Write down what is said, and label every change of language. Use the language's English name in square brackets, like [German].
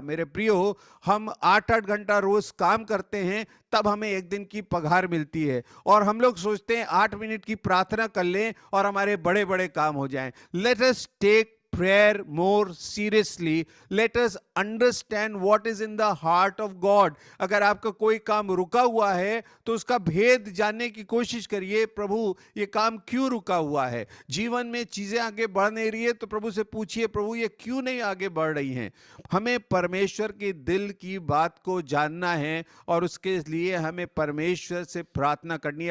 [Hindi] मेरे प्रियो, हम 8-8 घंटा रोज काम करते हैं तब हमें एक दिन की पगार मिलती है और हम लोग सोचते हैं 8 मिनट की प्रार्थना कर लें और हमारे बड़े बड़े काम हो जाएं। [English] Let us take prayer more seriously. Let us understand what is in the heart of God. [Hindi] अगर आपका कोई काम रुका हुआ है तो उसका भेद जानने की कोशिश करिए। प्रभु ये काम क्यों रुका हुआ है? जीवन में चीजें आगे बढ़ नहीं रही है तो प्रभु से पूछिए, प्रभु ये क्यों नहीं आगे बढ़ रही हैं? हमें परमेश्वर के दिल की बात को जानना है और उसके लिए हमें परमेश्वर से प्रार्थना करनी है।